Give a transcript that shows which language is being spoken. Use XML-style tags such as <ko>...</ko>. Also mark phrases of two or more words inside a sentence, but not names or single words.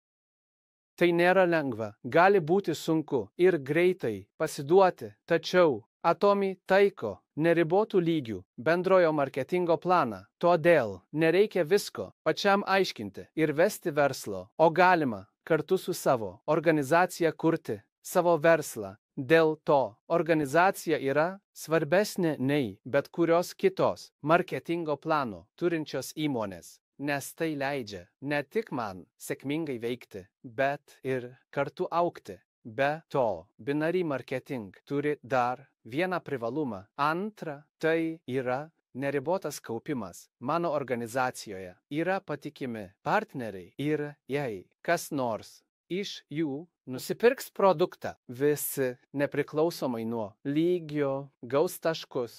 <lt>Tai nėra lengva, gali būti sunku ir greitai pasiduoti, tačiau Atomy taiko neribotų lygių bendrojo marketingo planą, todėl nereikia visko pačiam aiškinti ir vesti verslo, o galima kartu su savo organizacija kurti savo verslą. Dėl to organizacija yra svarbesnė nei bet kurios kitos marketingo plano turinčios įmonės, nes tai leidžia ne tik man sėkmingai veikti, bet ir kartu augti. Be to,</lt> <en>binary marketing</en> <lt>turi dar vieną privalumą. Antra, tai yra neribotas kaupimas. Mano organizacijoje yra patikimi partneriai ir jei kas nors iš jų nusipirks produktą, visi nepriklausomai nuo lygio gaus taškus.</lt>